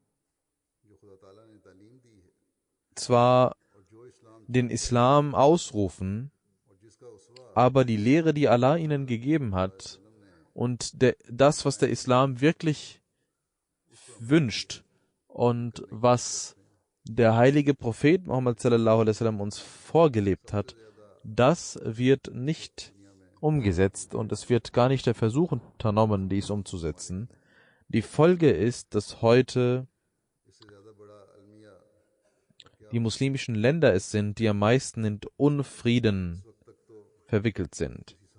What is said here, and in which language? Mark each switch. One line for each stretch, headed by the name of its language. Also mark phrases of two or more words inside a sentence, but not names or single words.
German: zwar den Islam ausrufen, aber die Lehre, die Allah ihnen gegeben hat und das, was der Islam wirklich wünscht und was der heilige Prophet Muhammad
Arabic: صلى الله عليه وسلم
German: uns vorgelebt hat, das wird nicht umgesetzt und es wird gar nicht der Versuch unternommen, dies umzusetzen. Die Folge ist, dass heute die muslimischen Länder es sind, die am meisten in Unfrieden verwickelt sind.